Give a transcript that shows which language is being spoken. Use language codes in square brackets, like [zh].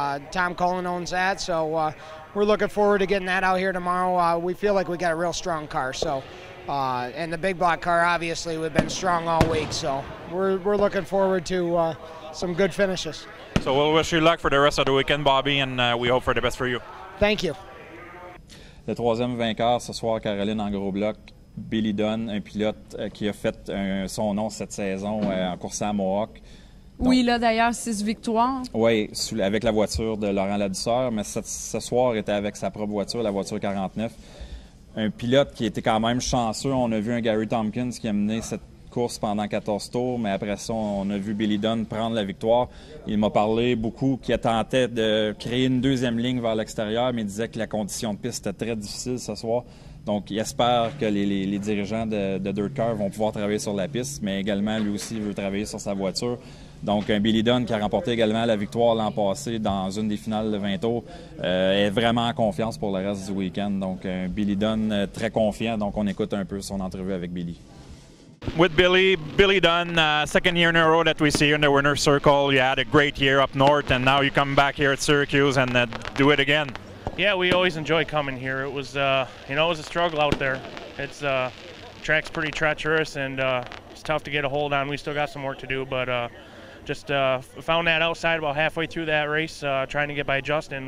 [en] Tom Cullen owns that, so we're looking forward to getting that out here tomorrow. We feel like we got a real strong car. So, and the big block car, obviously, we've been strong all week. So we're looking forward to some good finishes. So we'll wish you luck for the rest of the weekend, Bobby, and we hope for the best for you. Thank you. [fr] Le 3e vainqueur ce soir, Caroline, en gros bloc. Billy Dunn, un pilote qui a fait son nom cette saison en course à Mohawk. Donc, oui, là d'ailleurs 6 victoires. Oui, avec la voiture de Laurent Ladouceur, mais ce soir était avec sa propre voiture, la voiture 49. Un pilote qui était quand même chanceux. On a vu un Gary Tompkins qui a mené cette course pendant 14 tours, mais après ça, on a vu Billy Dunn prendre la victoire. Il m'a parlé beaucoup qu'il tentait de créer une 2e ligne vers l'extérieur, mais il disait que la condition de piste était très difficile ce soir. Donc, il espère que les dirigeants de DIRTcar vont pouvoir travailler sur la piste, mais également, lui aussi, il veut travailler sur sa voiture. Donc, un Billy Dunn qui a remporté également la victoire l'an passé dans une des finales de 20 tours est vraiment en confiance pour le reste du week-end. Donc, un Billy Dunn très confiant. Donc, on écoute un peu son entrevue avec Billy. [en] With Billy Dunn, second year in a row that we see you in the winner's circle. You had a great year up north, and now you come back here at Syracuse and do it again. Yeah, we always enjoy coming here. It was, you know, it was a struggle out there. It's track's pretty treacherous and it's tough to get a hold on. We still got some work to do, but just found that outside about halfway through that race, trying to get by Justin.